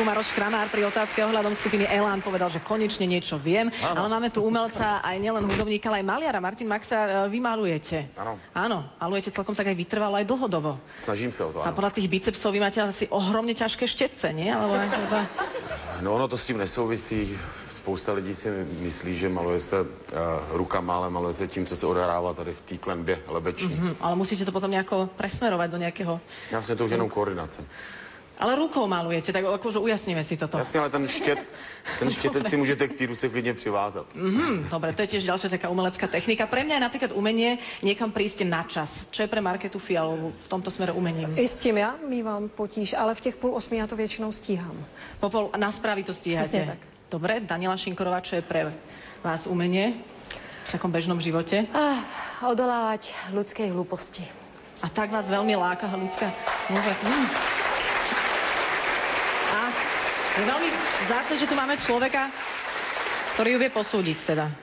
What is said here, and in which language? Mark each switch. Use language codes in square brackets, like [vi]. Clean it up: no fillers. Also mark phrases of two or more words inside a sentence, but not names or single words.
[sk] Maroš Kramár pri otázke ohľadom skupiny Elán povedal, že konečne niečo viem. Ale máme tu umelca, aj nielen hudobníka, ale aj maliara. Martin Maxa, vy malujete. Áno. Áno, malujete celkom tak aj vytrvalo, aj dlhodobo. Snažím sa o to, A áno. podľa tých bicepsov vy máte asi ohromne ťažké štetce, nie? Alebo [cs] No ono to s tím nesouvisí. Spousta lidí si myslí, že maluje se rukama, ale maluje se tím, co se odehrává tady v té klenbě lebeční. [sk] Ale musíte to potom nejako presmerovať do nejakého... [cs] Jasně, to už jenom koordinace. [sk] Ale rukou malujete, tak akože ujasníme si toto. [cs] Jasně, ale ten štětec si můžete k té ruce klidně přivázat. [sk] Dobre, to je tiež ďalšia taká umelecká technika. Pre mňa je napríklad umenie niekam prísť na čas. Čo je pre Marketu Fialovú v tomto smere umením? [cs] I s tím já mívám potíž, ale v těch 7:30 já to většinou stíhám. [sk] Na správy to stíhate. [cs] Přesně tak. [sk] Dobre, Daniela Šinkorová, čo je pre vás umenie v takom bežnom živote? Odolávať ľudskej hlúposti. A tak vás veľmi láka ľudská hlúposť. A je veľmi vzácne, že tu máme človeka, ktorý ju vie posúdiť teda.